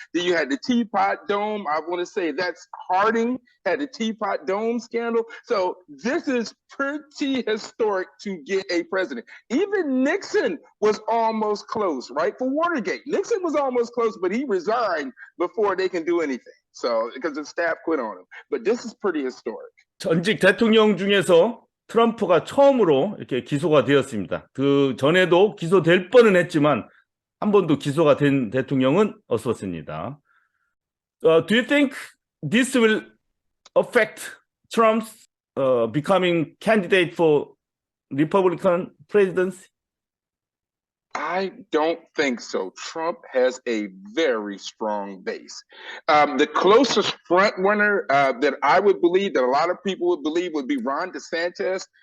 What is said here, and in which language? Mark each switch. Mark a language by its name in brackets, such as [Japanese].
[English] Then you had the Teapot Dome. I want to say that's Harding had the Teapot Dome scandal. So this is pretty historic to get a president. Even Nixon was almost close, right? For Watergate. Nixon was almost close, but he resigned before they can do anything. So, because the staff quit on him. But this is pretty historic. [Korean] 전직 대통령 중에서 트럼프가 처음으로 이렇게 기소가 되었습니다. 그 전에도 기소될 뻔은 했지만 한 번도 기소가 된 대통령은 없었습니다. [English] Do you think this will affect Trump's becoming candidate for Republican presidency? I don't think so. Trump has a very strong base. The closest front runner that I would believe, that a lot of people would believe, would be Ron DeSantis.